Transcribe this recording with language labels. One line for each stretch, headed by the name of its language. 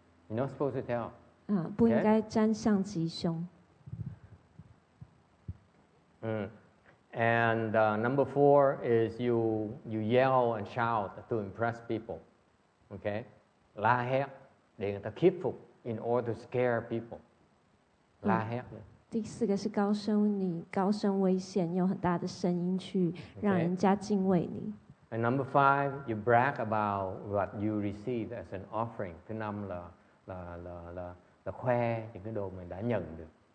English: You're not supposed to tell.
Chinese: 不应该占相吉凶。
English: And number four is you yell and shout to impress people. Okay?
Vietnamese: La hét để người ta khiếp phục
English: in order to scare people.
Vietnamese: La hét.
Chinese: 第四个是高声，你高声危险，用很大的声音去让人家敬畏你。
English: And number five, you brag about what you received as an offering.
Vietnamese: Thứ năm là khoe những cái đồ mình đã nhận được.